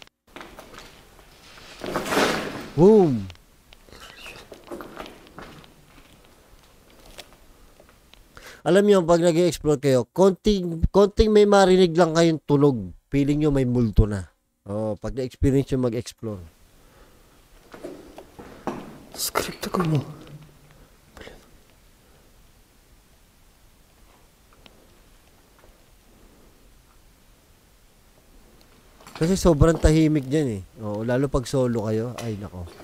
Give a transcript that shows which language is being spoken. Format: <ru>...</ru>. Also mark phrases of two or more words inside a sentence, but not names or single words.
<tl>Boom! Alam niyo, pag nag-i-explore kayo, konting may marinig lang kayong tunog. Feeling nyo may multo na. Pag na-experience nyo mag-explore.</tl> <ru>Скрип такой был.</ru> <tl>Kasi sobrang tahimik dyan lalo pag solo kayo. Ay, nako.</tl>